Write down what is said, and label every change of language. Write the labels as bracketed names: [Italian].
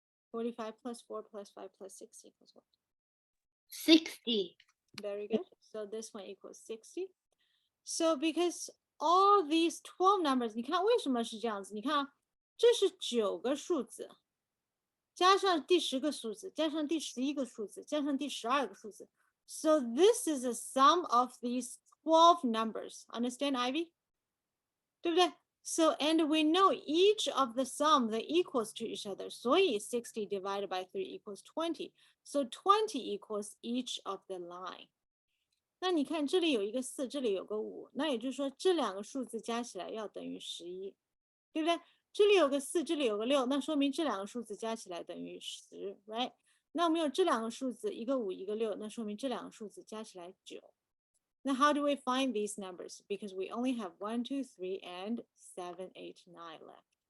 [English] 45 plus 4 plus 5 plus 6 equals what? 60. Very good. So this one equals 60. So because all these 12 numbers, [Chinese] 你看为什么是这样子？你看啊，这是9个数字，加上第10个数字，加上第11个数字，加上第12个数字。 [English] So this is a sum of these 12 numbers. Understand, Ivy? [Chinese] 对不对？ [English] So, and we know each of the sum, they equals to each other. So 60 divided by 3 equals 20. So 20 equals each of the line. [Chinese] 那你看这里有一个4，这里有个5，那也就是说这2个数字加起来要等于11，对不对？这里有个4，这里有个6，那说明这2个数字加起来等于10 ，right？那我们有这2个数字，一个5，一个6，那说明这2个数字加起来9。 [English] Now, how do we find these numbers? Because we only have 1, 2, 3, and 7, 8, 9 left.